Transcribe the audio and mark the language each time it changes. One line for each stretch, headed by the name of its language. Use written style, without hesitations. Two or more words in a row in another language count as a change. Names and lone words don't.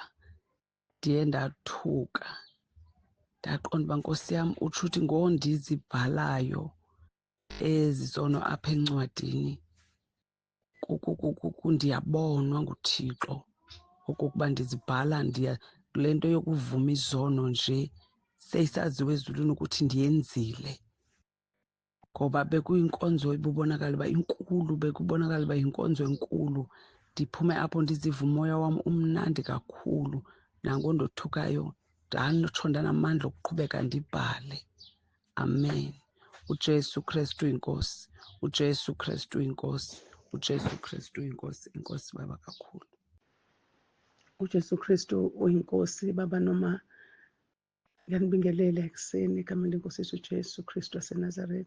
Xhosa: Ndiye ndathuka, ndaqonda uba Nkosi yam utsho uthi ngondizibhalayo ezi zono apha encwadini ndiyabonwa nguThixo okokuba ndizibhala le nto yokuvuma izono nje seyisaziwa ezulwini ukuthi ndiyenzile. Ngoba bekuyinkonzo ibubonakala uba inkulu, bekubonakala uba yinkonzo enkulu. Ndiphume apho ndiziva umoya wam umnandi kakhulu, nango ndothukayo ndatsho ndanamandla okuqhubeka ndibhale. Amen. uJesu Kristu inkosi, uJesu Kristu inkosi, uJesu Kristu inkosi. Inkosi baba kakhulu.
Zulu: uJesu Kristu uyinkosi baba, noma ngiyanibingelela ekuseni egameni lenkosi yethu uJesu Kristu waseNazaretha.